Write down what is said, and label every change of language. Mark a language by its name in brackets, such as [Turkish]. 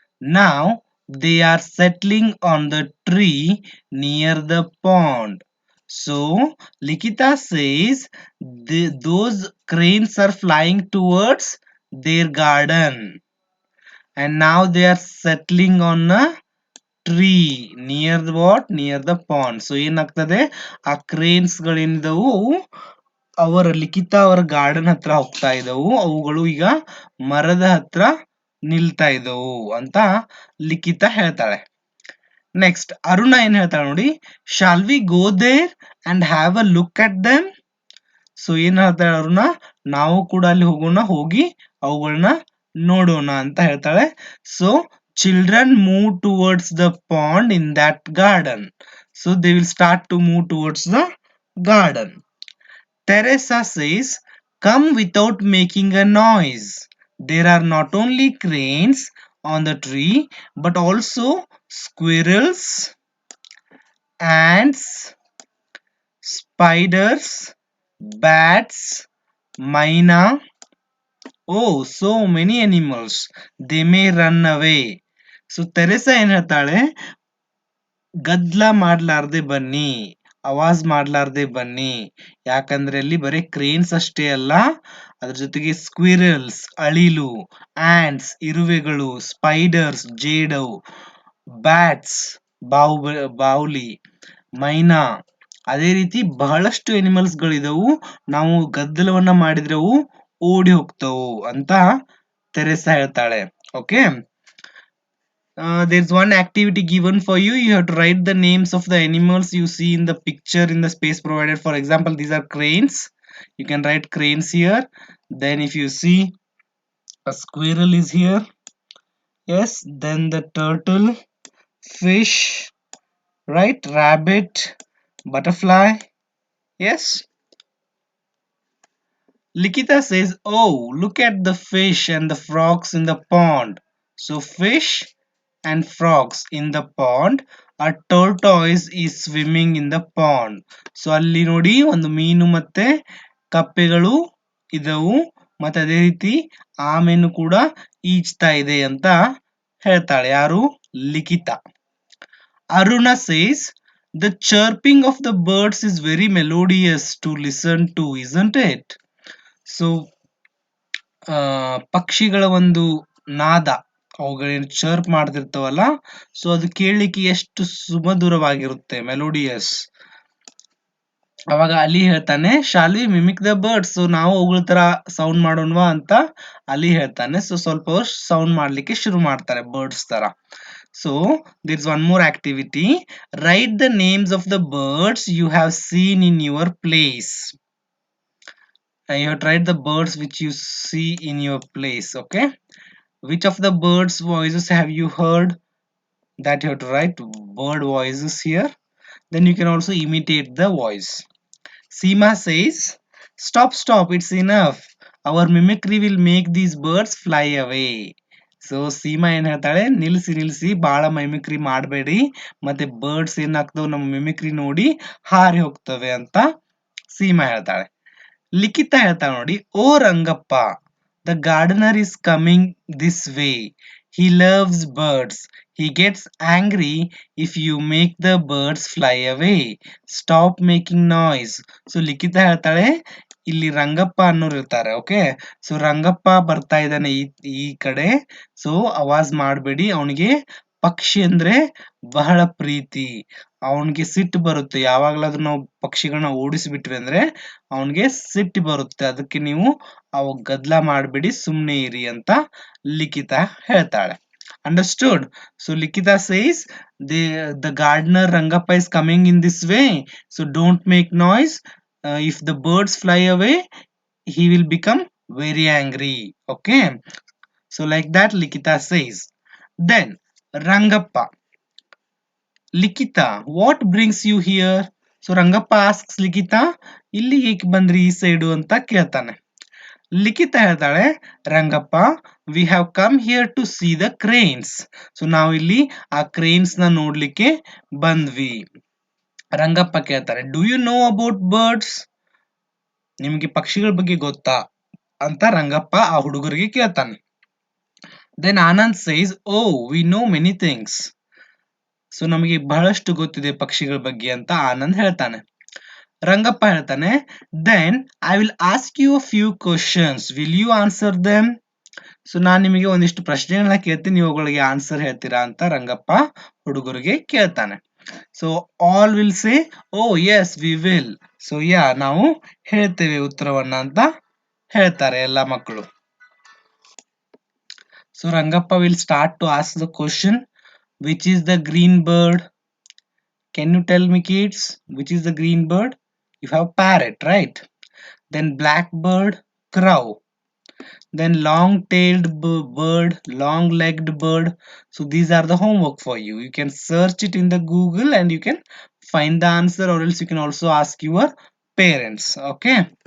[English] Now they are settling on the tree near the pond. So Likita says those cranes are flying towards their garden and now they are settling on a tree near the what, near the pond. [Kannada] So ಏನಾಗ್ತದೆ, ಆ cranes ಗಳಿಂದವು ಅವರ ಲಿಖಿತ ಅವರ garden ಹತ್ರ ಹೋಗ್ತಾ ಇದ್ದವು, ಅವುಗಳು ಈಗ ಮರದ ಹತ್ರ ನಿಲ್ತಾ ಇದ್ದವು ಅಂತ ಲಿಖಿತ ಹೇಳ್ತಾಳೆ. [English] next [Kannada] ಅರುಣ ಏನ್ ಹೇಳ್ತಾಳೆ ನೋಡಿ, [English] Shall we go there and have a look at them. [Kannada] So ಏನ್ ಹೇಳ್ತಾಳೆ ಅರುಣ, ನಾವು ಕೂಡ ಅಲ್ಲಿ ಹೋಗೋಣ, ಹೋಗಿ ಅವುಗಳನ್ನ ನೋಡೋಣ ಅಂತ ಹೇಳ್ತಾಳೆ. [English] So children move towards the pond in that garden. So they will start to move towards the garden. Teresa says, come without making a noise. There are not only cranes on the tree but also squirrels, ants, spiders, bats, myna. Oh, so many animals. They may run away. [Kannada] So Teresa ಏನ್ ಹೇಳ್ತಾಳೆ, ಗದ್ಲ ಮಾಡ್ಲಾರ್ದೆ ಬನ್ನಿ, ಆವಾಜ್ ಮಾಡ್ಲಾರ್ದೆ ಬನ್ನಿ. ಯಾಕಂದ್ರೆ ಅಲ್ಲಿ ಬರೀ cranes ಅಷ್ಟೇ ಅಲ್ಲ, ಅದ್ರ ಜೊತೆಗೆ ಸ್ಕ್ವಿರಲ್ಸ್ ಅಳಿಲು, ಆಂಟ್ಸ್ ಇರುವೆಗಳು, ಸ್ಪೈಡರ್ಸ್ ಜೇಡವು, ಬ್ಯಾಟ್ಸ್ ಬಾವುಲಿ, ಮೈನಾ, ಅದೇ ರೀತಿ ಬಹಳಷ್ಟು ಎನಿಮಲ್ಸ್ ಗಳಿದವು. ನಾವು ಗದ್ದಲವನ್ನ ಮಾಡಿದ್ರೆ ಅವು ಓಡಿ ಹೋಗ್ತವು ಅಂತ ತೆರೆಸಾ ಹೇಳ್ತಾಳೆ. [English] Okay, there's one activity given for you. You have to write the names of the animals you see in the picture in the space provided. For example, these are cranes. You can write cranes here. Then if you see a squirrel is here, yes, then the turtle, fish, right, rabbit, butterfly, yes. Likita says, oh, look at the fish and the frogs in the pond. So fish and frogs in the pond. A tortoise is swimming in the pond. [Kannada] So ಅಲ್ಲಿ ನೋಡಿ ಒಂದು ಮೀನು ಮತ್ತೆ ಕಪ್ಪೆಗಳು ಇದವು, ಮತ್ತೆ ಅದೇ ರೀತಿ ಆಮೆನು ಕೂಡ ಈಜ್ತಾ ಇದೆ ಅಂತ ಹೇಳ್ತಾಳೆ. ಯಾರು? ಲಿಖಿತ. [English] Aruna says, the chirping of the birds is very melodious to listen to, isn't it? [Kannada] So, ಪಕ್ಷಿಗಳ ಒಂದು ನಾದ, ಅವುಗಳೇನು ಚರ್ಪ್ ಮಾಡ್ತಿರ್ತಾವಲ್ಲ, ಸೊ ಅದು ಕೇಳಲಿಕ್ಕೆ ಎಷ್ಟು ಸುಮಧುರವಾಗಿರುತ್ತೆ, ಮೆಲೋಡಿಯಸ್. ಅವಾಗ ಅಲಿ ಹೇಳ್ತಾನೆ, [English] shall we mimic the birds, [Kannada] ಸೊ ನಾವು ಅವುಗಳ ತರ ಸೌಂಡ್ ಮಾಡೋಣವಾ ಅಂತ ಅಲಿ ಹೇಳ್ತಾನೆ. ಸೊ ಸ್ವಲ್ಪ ಸೌಂಡ್ ಮಾಡ್ಲಿಕ್ಕೆ ಶುರು ಮಾಡ್ತಾರೆ ಬರ್ಡ್ಸ್ ತರ. [English] So there is one more activity. Write the names of the birds you have seen in your place. You have to write the birds which you see in your place. Okay, which of the birds voices have you heard? That you have to write bird voices here. Then you can also imitate the voice. Seema says, stop, stop, it's enough. Our mimicry will make these birds fly away. [Kannada] So Seema ಏನ್ ಹೇಳ್ತಾಳೆ, ನಿಲ್ಸಿ ನಿಲ್ಸಿ, ಬಾಳ mimicry ಮಾಡಬೇಡಿ, ಮತ್ತೆ birds ಏನಾಗ್ತವೆ ನಮ್ಮ mimicry ನೋಡಿ ಹಾರಿ ಹೋಗ್ತವೆ ಅಂತ ಸೀಮಾ ಹೇಳ್ತಾಳೆ. ಲಿಖಿತ ಹೇಳ್ತಾಳೆ ನೋಡಿ, [English] Oh Rangappa, the gardener is coming this way. He loves birds. He gets angry if you make the birds fly away. Stop making noise. [Kannada] So ಲಿಖಿತ ಹೇಳ್ತಾಳೆ, ಇಲ್ಲಿ ರಂಗಪ್ಪ ಅನ್ನೋರು ಇರ್ತಾರೆ. ಓಕೆ, ಸೊ ರಂಗಪ್ಪ ಬರ್ತಾ ಇದ್ದಾನೆ ಈ ಕಡೆ, ಸೊ ಆವಾಜ್ ಮಾಡಬೇಡಿ. ಅವನಿಗೆ ಪಕ್ಷಿ ಅಂದ್ರೆ ಬಹಳ ಪ್ರೀತಿ. ಅವನಿಗೆ ಸಿಟ್ಟು ಬರುತ್ತೆ, ಯಾವಾಗ್ಲಾದ್ರೂ ನಾವು ಪಕ್ಷಿಗಳನ್ನ ಓಡಿಸ್ಬಿಟ್ವಿ ಅಂದ್ರೆ ಅವನಿಗೆ ಸಿಟ್ಟು ಬರುತ್ತೆ. ಅದಕ್ಕೆ ನೀವು ಅವ ಗದ್ಲ ಮಾಡಬೇಡಿ, ಸುಮ್ನೆ ಇರಿ ಅಂತ ಲಿಖಿತ ಹೇಳ್ತಾಳೆ. [English] Understood? So Likita says, the gardener Rangappa is coming in this way, so don't make noise. If the birds fly away, he will become very angry. Okay, so like that Likita says. Then Rangappa, Likita, what brings you here? So Rangappa asks Likita, [Kannada] ಇಲ್ಲಿ ಏಕೆ ಬಂದ್ರಿ ಈ side ಅಂತ ಕೇಳ್ತಾನೆ. ಲಿಖಿತ ಹೇಳ್ತಾಳೆ, [English] Rangappa, we have come here to see the cranes. [Kannada] So ನಾವು ಇಲ್ಲಿ ಆ ಕ್ರೇನ್ಸ್ ನ ನೋಡ್ಲಿಕ್ಕೆ ಬಂದ್ವಿ. ರಂಗಪ್ಪ ಕೇಳ್ತಾರೆ, [English] Do you know about birds? [Kannada] ನಿಮ್ಗೆ ಪಕ್ಷಿಗಳ ಬಗ್ಗೆ ಗೊತ್ತಾ ಅಂತ ರಂಗಪ್ಪ ಆ ಹುಡುಗರಿಗೆ ಕೇಳ್ತಾನೆ. [English] Then Anand says, oh we know many things. So [Kannada] ನಮಗೆ ಬಹಳಷ್ಟು ಗೊತ್ತಿದೆ ಪಕ್ಷಿಗಳ ಬಗ್ಗೆ ಅಂತ ಆನಂದ್ ಹೇಳ್ತಾನೆ. ರಂಗಪ್ಪ ಹೇಳ್ತಾನೆ, [English] Then I will ask you a few questions, will you answer them? [Kannada] So ನಾನ್ ನಿಮಗೆ ಒಂದಿಷ್ಟು ಪ್ರಶ್ನೆಗಳನ್ನ ಕೇಳ್ತೀನಿ, ನೀವು ಅವುಗಳಿಗೆ ಆನ್ಸರ್ ಹೇಳ್ತೀರಾ ಅಂತ ರಂಗಪ್ಪ ಹುಡುಗರಿಗೆ ಕೇಳ್ತಾನೆ. [English] So all will say, oh yes we will. So yeah, [Kannada] ನಾವು ಹೇಳ್ತೇವೆ ಉತ್ತರವನ್ನ ಅಂತ ಹೇಳ್ತಾರೆ ಎಲ್ಲ ಮಕ್ಕಳು. [English] So Rangappa will start to ask the question, which is the green bird? Can you tell me, kids, which is the green bird? You have parrot, right? Then blackbird, crow. Then long-tailed bird, long-legged bird. So these are the homework for you. You can search it in the Google and you can find the answer, or else you can also ask your parents. Okay.